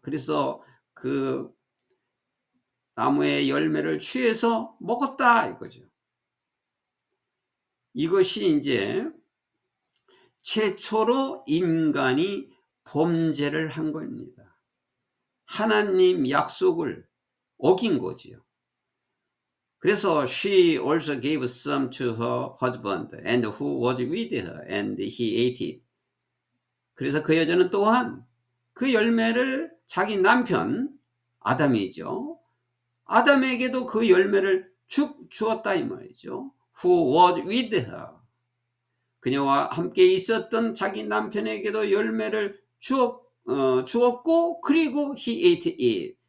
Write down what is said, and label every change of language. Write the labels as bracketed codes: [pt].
[ko] 그래서 그 나무의 열매를 취해서 먹었다 이거죠. 이것이 이제 최초로 인간이 범죄를 한 겁니다. 하나님 약속을 어긴 거지요. 그래서 [en] she also gave some to her husband and who was with her and he ate it. [ko] 그래서 그 여자는 또한 그 열매를 자기 남편 아담이죠. 아담에게도 그 열매를 주었다 이 말이죠. [en] Who was with her. [ko] 그녀와 함께 있었던 자기 남편에게도 열매를 주었고 그리고 [en] he ate it.